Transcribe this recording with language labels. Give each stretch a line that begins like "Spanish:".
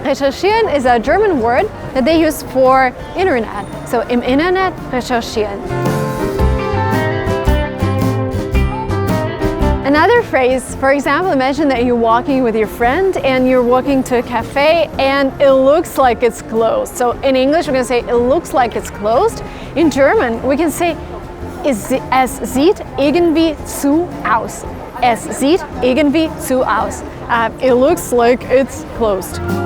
English: Recherchieren is a German word that they use for internet, so
German: im Internet recherchieren.
English: Another phrase, for example, imagine that you're walking with your friend and you're walking to a cafe and it looks like it's closed. So in English we're going to say it looks like it's closed. In German we can say
German: es sieht irgendwie zu aus. Es sieht irgendwie zu aus.
English: It looks like it's closed.